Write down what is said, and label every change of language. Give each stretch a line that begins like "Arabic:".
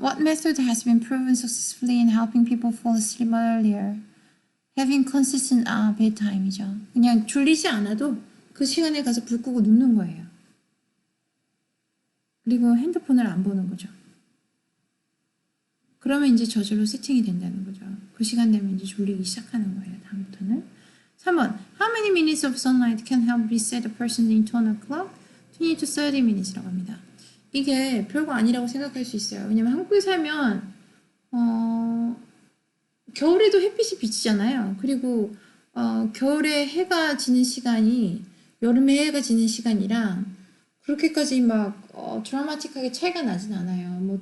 English: What method has been proven successfully in helping people fall asleep earlier? Having consistent bedtime이죠.
Korean: 그냥 졸리지 않아도 그 시간에 가서 불 끄고 눕는 거예요. 그리고 핸드폰을 안 보는 거죠. 그러면 이제 저절로 세팅이 된다는 거죠. 그 시간 되면 이제 졸리기 시작하는 거예요. 다음부터는. 3번.
English: How many minutes of sunlight can help reset a person's internal clock? 20 to 30 minutes
Korean: 라고 합니다. 이게 별거 아니라고 생각할 수 있어요. 왜냐면 한국에 살면 겨울에도 햇빛이 비치잖아요. 그리고 겨울에 해가 지는 시간이 여름에 해가 지는 시간이랑 그렇게까지 막 드라마틱하게 차이가 나진 않아요.